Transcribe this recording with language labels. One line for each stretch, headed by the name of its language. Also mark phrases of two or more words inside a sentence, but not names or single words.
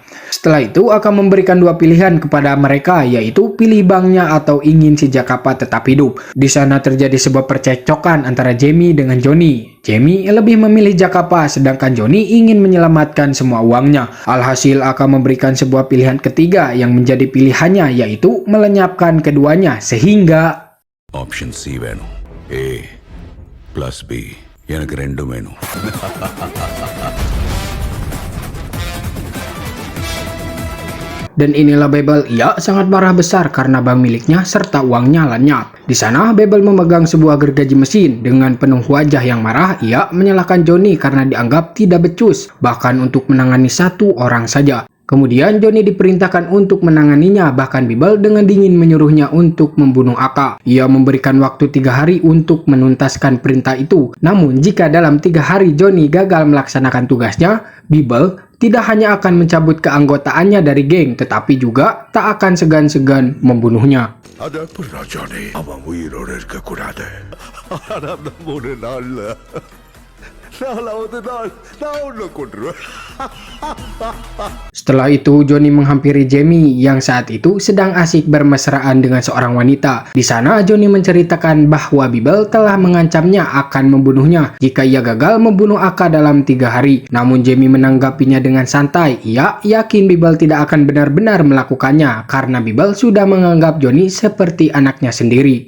Indonesian: Setelah itu akan memberikan dua pilihan kepada mereka, yaitu pilih banknya atau ingin si Jakapa tetap hidup. Di sana terjadi sebuah percekcokan antara Jamie dengan Johnny. Jamie lebih memilih Jakapa, sedangkan Johnny ingin menyelamatkan semua uangnya. Alhasil akan memberikan sebuah pilihan ketiga yang menjadi pilihannya, yaitu melenyapkan keduanya sehingga
English: option C
Tamil: வேணும். A + B எனக்கு ரெண்டும் வேணும்.
Indonesian: Dan inilah Babel, ia sangat marah besar karena bank miliknya serta uangnya lenyap. Di sana Babel memegang sebuah gergaji mesin. Dengan penuh wajah yang marah, ia menyalahkan Johnny karena dianggap tidak becus, bahkan untuk menangani satu orang saja. Kemudian Johnny diperintahkan untuk menanganinya, bahkan Babel dengan dingin menyuruhnya untuk membunuh Aka. Ia memberikan waktu 3 hari untuk menuntaskan perintah itu. Namun jika dalam 3 hari Johnny gagal melaksanakan tugasnya, Babel tidak hanya akan mencabut keanggotaannya dari geng, tetapi juga tak akan segan-segan membunuhnya.
Tamil: அது எப்படி ஜானி அவன் உயிரோடு இருக்க கூடாது. ஆனா அந்த 3 நாள்ல 4வது நாள் நான் உன்னை கொன்றுவேன்.
Indonesian: Setelah itu Johnny menghampiri Jamie yang saat itu sedang asik bermesraan dengan seorang wanita. Di sana Johnny menceritakan bahwa Babel telah mengancamnya akan membunuhnya jika ia gagal membunuh Aka dalam 3 hari. Namun Jamie menanggapinya dengan santai. Ia yakin Babel tidak akan benar-benar melakukannya karena Babel sudah menganggap Johnny seperti anaknya sendiri.